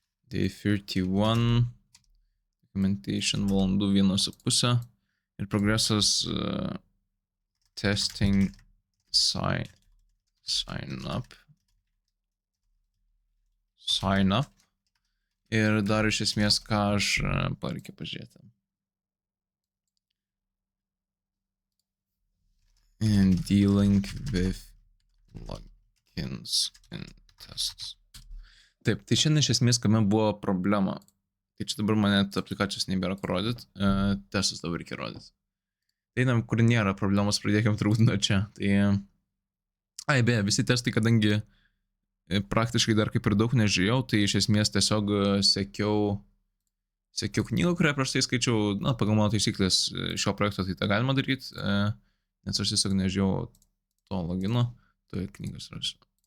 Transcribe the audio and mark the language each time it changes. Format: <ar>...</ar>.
<lt>Day 31, documentation valandų 1,5 ir progresas testing sign up ir dar iš esmės ką aš pareikia pažiūrėti.</lt> <en>And dealing with logins and tests.</en> <lt>Taip, tai šiandien iš esmės kame buvo problema. Tai čia dabar mane aplikacijos nebėra kur rodyti, testus dabar reikia rodyti. Tai einam, kur nėra problemos, pradėkim turbūt nuo čia. Tai, beje, visi testai, kadangi praktiškai dar kaip ir daug nežiūrėjau, tai iš esmės tiesiog sekiau knygą, kurią prieš tai skaičiau, na, pagal mano taisyklės šio projekto tai tą galima daryti, nes aš tiesiog nežiūrėjau to logino, toje knygos rasiu.</lt>